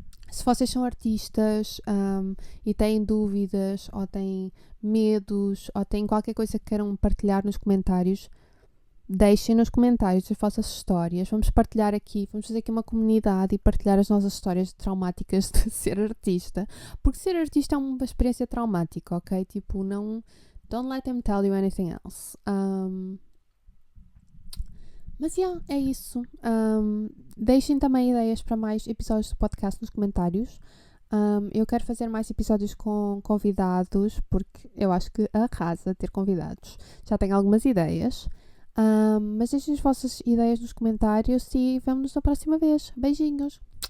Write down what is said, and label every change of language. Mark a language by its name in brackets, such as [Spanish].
[Portuguese] Se vocês são artistas e têm dúvidas ou têm medos ou têm qualquer coisa que queiram partilhar nos comentários, deixem nos comentários as vossas histórias. Vamos partilhar aqui, vamos fazer aqui uma comunidade e partilhar as nossas histórias traumáticas de ser artista. Porque ser artista é uma experiência traumática, ok? Tipo, não... [English] Don't let them tell you anything else. [Portuguese] Mas, é isso. Deixem também ideias para mais episódios do podcast nos comentários. Eu quero fazer mais episódios com convidados, porque eu acho que arrasa ter convidados. Já tenho algumas ideias. Mas deixem as vossas ideias nos comentários e vemo-nos na próxima vez. Beijinhos!